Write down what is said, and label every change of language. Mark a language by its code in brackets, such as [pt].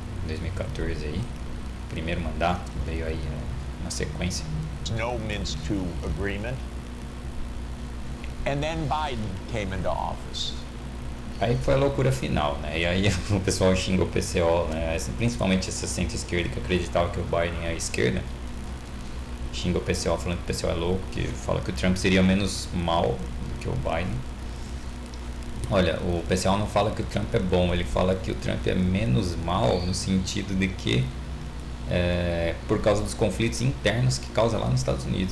[pt] 2014 aí, primeiro mandato, veio aí na sequência. [en] No Minsk II agreement. And then Biden came into office. [pt] Aí foi a loucura final, né? E aí o pessoal xinga o PCO, né? Principalmente essa centro-esquerda que acreditava que o Biden é a esquerda, xinga o PCO falando que o PCO é louco, que fala que o Trump seria menos mal do que o Biden. Olha, o PCO não fala que o Trump é bom, ele fala que o Trump é menos mal no sentido de que por causa dos conflitos internos que causa lá nos Estados Unidos.